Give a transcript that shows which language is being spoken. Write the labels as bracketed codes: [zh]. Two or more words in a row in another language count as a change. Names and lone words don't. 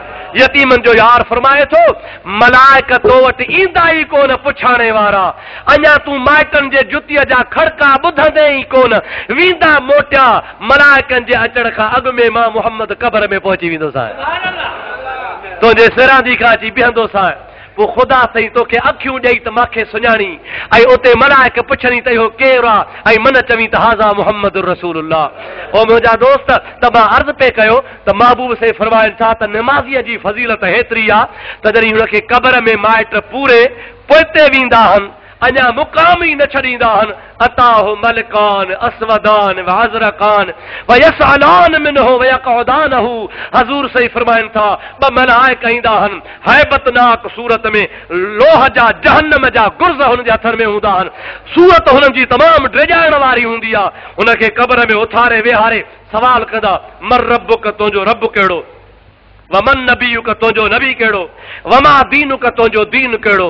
[sd] यतीमनि जो यार फरमाए थो, मलाइक तो वटि ईंदा ई कोन पुछाणे वारा, अञा तूं माइटनि जे जुतीअ जा खड़का ॿुधंदे ई कोन, वेंदा मोटिया मलाइकनि जे अचण खां अॻु में मां मुहम्मद क़ब्र में पहुची वेंदो सां, तुंहिंजे सिरांदी खां अची बीहंदो सां। पोइ ख़ुदा सही तोखे अखियूं ॾेई त मूंखे सुञाणी, ऐं उते मलाइक पुछणी त इहो केरु आहे, ऐं मन चवी त [ar] هذا محمد رسول الله. [sd] ओ मुंहिंजा दोस्त, त मां अर्ज़ु पे कयो त महबूब से फरमाइनि था त नमाज़ीअ जी फज़ीलत हेतिरी आहे त जॾहिं हुनखे क़ब्र में माइट पूरे पोइते वेंदा आहिनि, अञा मुक़ाम ई न छॾींदा आहिनि, [ar] أتاه ملكان أسودان وأزرقان ويسألان منه ويقعدانه. [sd] हज़ूर सही फरमाइनि था, ॿ मलाइक ईंदा आहिनि, हैबतनाक सूरत में, लोह जा जहन्नम जा गुर्ज़ हुन जे हथनि में हूंदा आहिनि, सूरत हुननि जी तमामु ड्रिजाइण वारी हूंदी आहे। हुनखे क़ब्र में उथारे वेहारे सवाल कंदा, [ar] من ربك, [sd] तुंहिंजो रब कहिड़ो, [ar] ومن نبيك, [sd] तुंहिंजो नबी कहिड़ो, [ar] وما دينك, [sd] तुंहिंजो दीन कहिड़ो।